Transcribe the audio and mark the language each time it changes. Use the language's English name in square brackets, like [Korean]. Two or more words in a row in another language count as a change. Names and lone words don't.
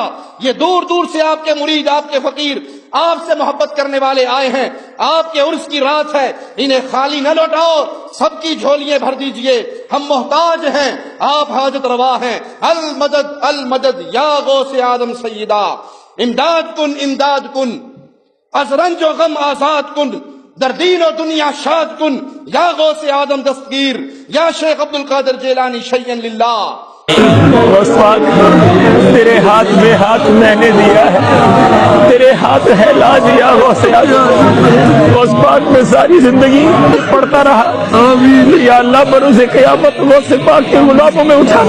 [Urdu] یہ دور دور سے آپ کے مرید، آپ کے فقیر، آپ سے محبت کرنے والے آئے ہیں۔ آپ کے عرس کی رات ہے، انہیں خالی نہ لوٹاؤ، سب کی جھولیاں بھر دیجئے۔ ہم محتاج ہیں، آپ حاجت روا ہیں۔ [Arabic] المدد المدد [Persian] یا غوث آدم سیدہ، امداد کن امداد کن، از رنج و غم آزاد کن، در دین و دنیا شاد کن، یا غوث آدم دستگیر، یا شیخ عبد القادر جیلانی [Arabic] شیئا للہ۔ [Urdu] غوث پاک تیرے ہاتھ میں ہاتھ میں نے دیا ہے، تیرے ہاتھ ہے لاج یا غوث اعظم۔ غوث پاک میں ساری زندگی پڑھتا رہا، یا اللہ بروز قیامت غوث پاک کے غلاموں میں اٹھانا۔